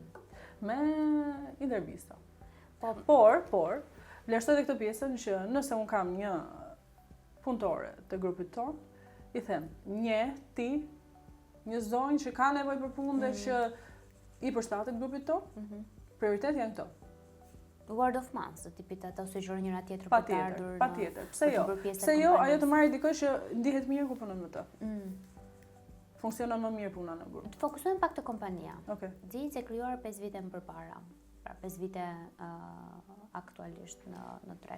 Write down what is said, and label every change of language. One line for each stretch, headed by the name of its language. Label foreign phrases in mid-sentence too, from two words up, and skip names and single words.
Albanian: Me intervista. Po, Por, vlerësoj edhe këtë pjesën që nëse un kam një punëtore të grupit ton, i them, ti, një zonjë që ka nevojë për punë dhe që i përshtatet grupit ton, prioritet janë këto.
English: Word of mouth,
Albanian: të tipit ata sugjerojnë njëra tjetër për të ardhur. Patjetër. Pse jo? Pse jo, ajo të marrë dikoj që ndihet mirë ku punon me të. Funksionon më mirë puna në grup. Të fokusohem pak te kompania. Okej. Di se krijuar 5 vite më përpara. Pra 5 vite aktualisht në treg.